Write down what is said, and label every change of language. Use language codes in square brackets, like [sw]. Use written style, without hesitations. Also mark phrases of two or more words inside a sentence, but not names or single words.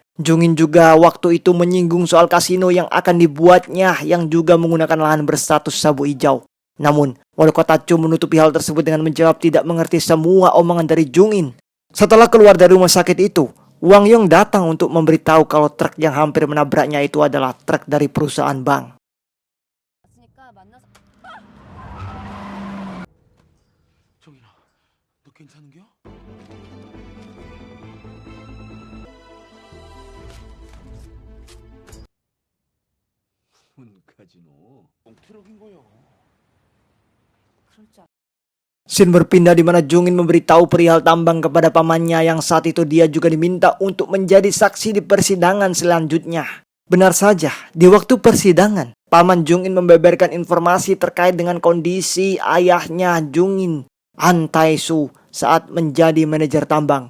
[id] Jungin juga waktu itu menyinggung soal kasino yang akan dibuatnya yang juga menggunakan lahan berstatus sabu hijau. Namun, wali kota Chu menutupi hal tersebut dengan menjawab tidak mengerti semua omongan dari Jungin. Setelah keluar dari rumah sakit itu, Wang Yong datang untuk memberitahu kalau truk yang hampir menabraknya itu adalah truk dari perusahaan bank. [ko] 정인아, 너 괜찮은겨? 카지노 트럭인 거요. 그럴 줄 [id] Scene berpindah di mana Jungin memberitahu perihal tambang kepada pamannya yang saat itu dia juga diminta untuk menjadi saksi di persidangan selanjutnya. Benar saja, di waktu persidangan, Paman Jung-in membeberkan informasi terkait dengan kondisi ayahnya Jung-in, An Tae-soo, saat menjadi manajer tambang.